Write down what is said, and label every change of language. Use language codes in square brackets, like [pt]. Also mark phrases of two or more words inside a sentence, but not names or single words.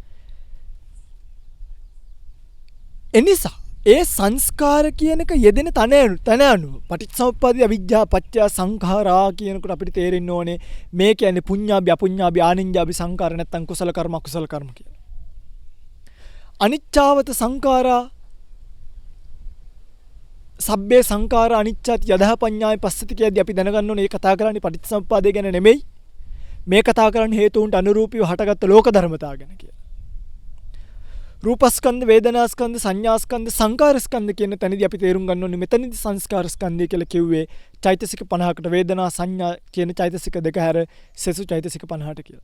[si] එනිසා ඒ සංස්කාර කියන එක යෙදෙන තන අනුව පටිච්චසමුප්පාදේ [pi] අවිජ්ජා පත්‍ය සංඛාරා [si] කියනකොට අපිට තේරෙන්න ඕනේ මේ කියන්නේ [pi] පුඤ්ඤාභි අපුඤ්ඤාභි ආනිඤ්ඤාභි සංඛාර [si] නැත්තම් කුසල කර්ම අකුසල කර්ම කියලා. [pi] අනිච්චාවත සංඛාරා සබ්බේ සංඛාරා අනිච්චාති යදහ පඤ්ඤාය පස්සති [si] කියද්දී අපි දැනගන්න ඕනේ මේ කතා කරන්නේ පටිච්චසමුප්පාදය ගැන නෙමෙයි. මේ කතා කරන්නේ හේතුන්ට අනුරූපීව හටගත්ත ලෝක ධර්මතාව ගැන කියලා. රූපස්කන්ධ, වේදනාස්කන්ධ, සංඥාස්කන්ධ, සංකාරස්කන්ධ කියන තැනදී අපි තේරුම් ගන්න ඕනේ මෙතනදී සංස්කාරස්කන්ධය කියලා කිව්වේ චෛතසික 50කට වේදනා සංඥා කියන චෛතසික දෙක හැර සසු චෛතසික 50ට කියලා.